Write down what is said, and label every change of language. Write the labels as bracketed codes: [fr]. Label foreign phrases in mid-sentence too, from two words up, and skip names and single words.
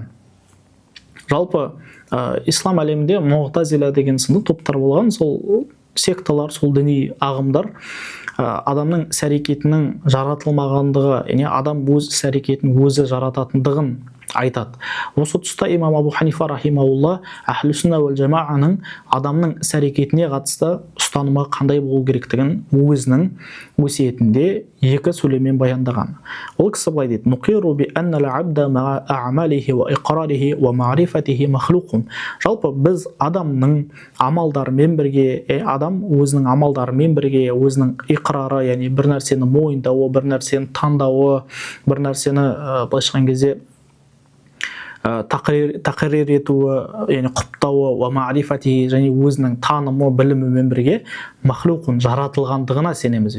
[kk] Жалпы ислам әлемінде Муътазила деген сынды топтар болған, сол секталар, сол діни ағымдар адамның іс-әрекетінің жаратылмағандығы, яғни адам өз іс-әрекетін өзі жарататындығын айтады. Осы тұста имам Абу Ханифа рахимаулла [ar] أهل السنة والجماعة [kk] адамның іс-әрекетіне қатысты ұстанымы қандай болу керектігін өзінің өсиетінде 2 сөйлеммен баяндаған. Ол кісі былай дейді: [ar] "نقر بأن العبد مع أعماله وإقراره ومعرفته مخلوق." [kk] Жалпы біз адамның амалдарымен бірге, адам өзінің амалдарымен бірге, өзінің иқрары, яғни бір нәрсені мойындауы, бір нәрсені таңдауы, бір нәрсені былайша айтқан кезде тақрир етуі, яғни құптауы, [ar] ومعرفته, [kk] және өзінің танымы, білімімен бірге махлуқун, жаратылғандығына сенеміз.